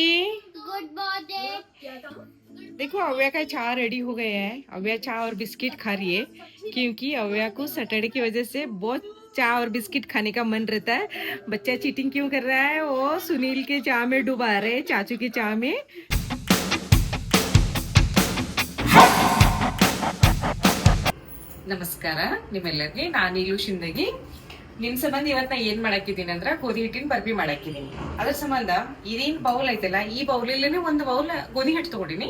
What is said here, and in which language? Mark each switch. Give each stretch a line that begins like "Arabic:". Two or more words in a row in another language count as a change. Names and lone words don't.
English: good morning.
Hindi: देखो अव्या का चाय रेडी हो गया है। अव्या चाय और बिस्किट खा रही है क्योंकि अव्या को सैटरडे की वजह से बहुत चाय और बिस्किट खाने का मन रहता है। बच्चा चीटिंग क्यों कर रहा है? वो सुनील के चाय में डुबा रहे हैं, चाचू की चाय में।
Kannada: ನಮಸ್ಕಾರ ನಿಮ್ಮೆಲ್ಲರಿಗೆ, ನಾನು ಈಗಲೂ ಶಿಂದಗಿ. ನಿಮ್ ಸಂಬಂಧ ಇವತ್ತು ನಾ ಏನ್ ಮಾಡಾಕಿದ್ದೀನಿ ಅಂದ್ರ ಗೋಧಿ ಹಿಟ್ಟಿನ ಬರ್ಬಿ ಮಾಡಾಕಿದ್ದೀನಿ. ಅದ್ರ ಸಂಬಂಧ ಇದೇನ್ ಬೌಲ್ ಐತಲ್ಲ, ಈ ಬೌಲಲ್ಲೇ ಒಂದು ಬೌಲ್ ಗೋಧಿ ಹಿಟ್ಟು ತಗೊಂಡಿನಿ.